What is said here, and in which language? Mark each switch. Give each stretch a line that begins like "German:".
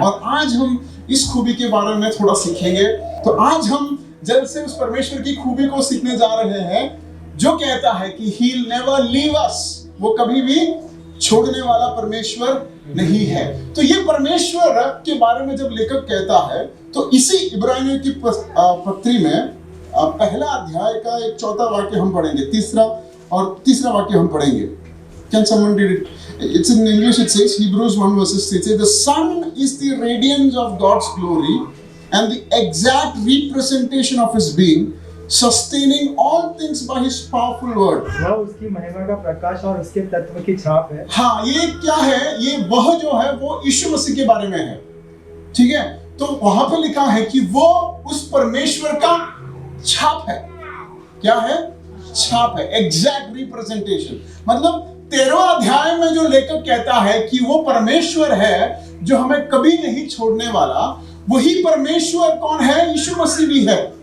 Hindi: और आज हम इस खूबी के बारे में थोड़ा सीखेंगे। तो आज हम जल्द से उस परमेश्वर की खूबी को सीखने जा रहे हैं जो कहता है कि
English: he will never leave us,
Hindi: वो कभी भी छोड़ने वाला परमेश्वर नहीं है। तो ये परमेश्वर के बारे में जब लेखक कहता है तो इसी इब्रानियों की पत्री में पहला अध्याय का एक 4था वाक्य हम पढ़ेंगे, तीसरा वाक्य हम पढ़ेंगे।
English: Can someone read it? It's in English. It says, Hebrews 1 verses 3 says, the sun is the radiance of God's glory and the exact representation of His being, sustaining all things by His powerful word.
Hindi: वह उसकी महिमा का प्रकाश और उसके तत्व की छाप है। हाँ, ये क्या है? ये वह जो है वो यीशु मसीह के बारे में है, ठीक है? तो वहां पे लिखा है कि वो उस परमेश्वर का छाप है। क्या है? छाप है,
English: Exact representation.
Hindi: मतलब 13वां अध्याय में जो लेखक कहता है कि वो परमेश्वर है जो हमें कभी नहीं छोड़ने वाला, वही परमेश्वर कौन है? यीशु मसीह भी है।